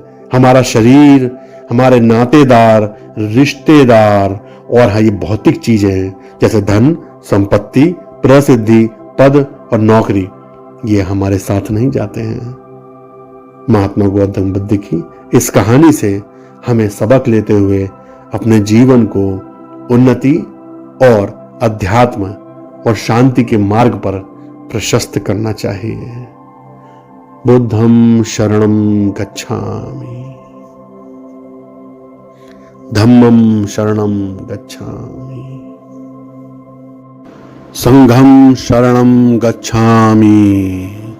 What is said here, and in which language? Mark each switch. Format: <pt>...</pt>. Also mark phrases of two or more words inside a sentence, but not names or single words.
<hi>हमारा शरीर, हमारे नातेदार, रिश्तेदार और ये भौतिक चीजें जैसे धन, संपत्ति, प्रसिद्धि, पद और नौकरी, ये हमारे साथ नहीं जाते हैं। महात्मा गौतम बुद्ध की इस कहानी से हमें सबक लेते हुए अपने जीवन को उन्नति और अध्यात्म और शांति के मार्ग पर प्रशस्त करना चाहिए।</hi> <pi>बुद्धं शरणं गच्छामि, धम्मं शरणं गच्छामि, संघं शरणं गच्छामि।</pi>